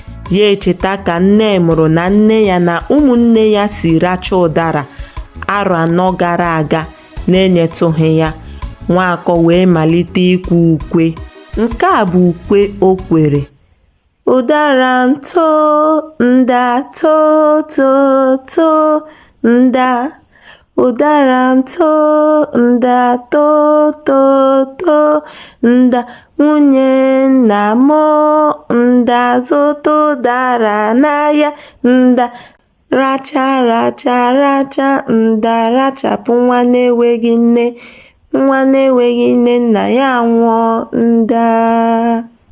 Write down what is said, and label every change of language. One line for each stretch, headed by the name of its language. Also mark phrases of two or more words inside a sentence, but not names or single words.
Igbo: Ya echeta ka nne mụrụ na nne ya na ụmụnne ya si racha ụdara arọ anọ gara aga na-enyetụghị ya. Nwaakọ wee malite ikwe ukwe. Nke a bụ ukwe o kwere. "Ụdara m too, nda too, too, too, nda. Ụdara m too, nda too, too, too, nda. Nwunye nna m, nda zụta ụdara n'ahịa, nda. Racha, racha, racha, nda rachapụ nwa na-enweghị nne. Nwa na-enweghị nne nna ya nwụọ, nda."